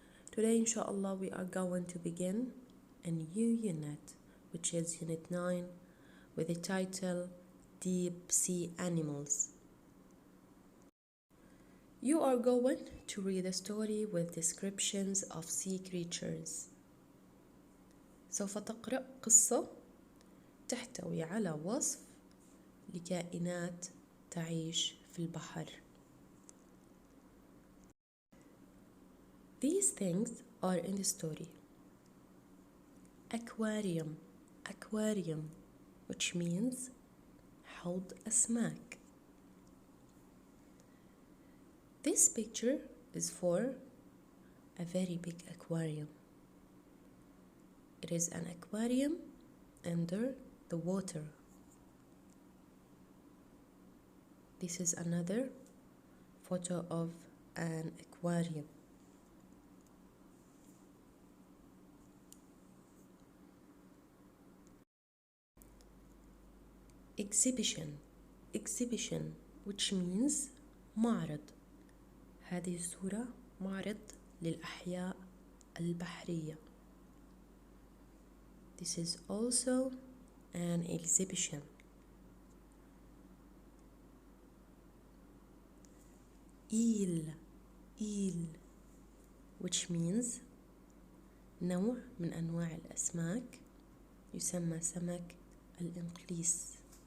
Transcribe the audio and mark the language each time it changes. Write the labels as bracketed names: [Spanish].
[English] Today, inshallah, we are going to begin a new unit, which is Unit 9, with the title Deep Sea Animals. You are going to read a story with descriptions of sea creatures. [Arabic] سوف تقرأ قصة تحتوي على وصف لكائنات تعيش في البحر. [English] These things are in the story. Aquarium, which means [Arabic] حوض أسماك. [English] This picture is for a very big aquarium. It is an aquarium under the water. This is another photo of an aquarium. Exhibition, which means معرض. [Arabic] هذه الصورة معرض للأحياء البحرية. [English] This is also an exhibition. eel, which means [Arabic] نوع من أنواع الأسماك يسمى سمك الإنقليس.